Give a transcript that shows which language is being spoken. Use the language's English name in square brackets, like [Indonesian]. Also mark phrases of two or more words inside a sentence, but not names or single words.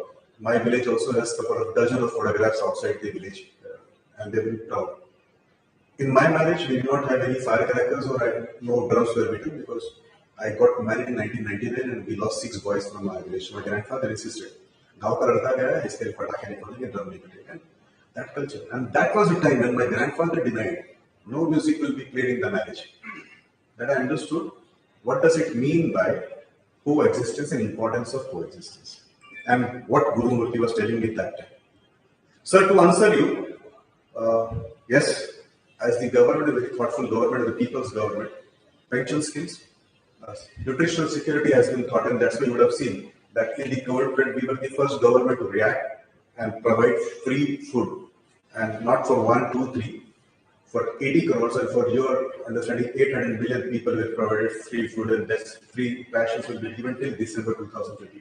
[English] My village also has a couple of dozen of photographs outside the village, and they're very proud. In my marriage, we did not have any firecrackers or no drums were beaten because I got married in 1999 and we lost 6 boys from my village. My grandfather insisted, [Hindi] "गाँव का लड़का गया है, इसके लिए पटाखे नहीं फोड़ेंगे, ड्रम नहीं बटेंगे." [English] That culture. And that was the time when my grandfather denied no music will be played in the marriage. That I understood what does it mean by coexistence and importance of coexistence. And what Guru Murthy was telling me that time. Sir, to answer you, yes, as the government, a very thoughtful government, the people's government, pension schemes, nutritional security has been thought, and that's why you would have seen that in the government, we were the first government to react and provide free food, and not for 1, 2, 3, for 80 crores, and for your understanding, 800 million people were provided free food, and that's free rations will be given till December 2020.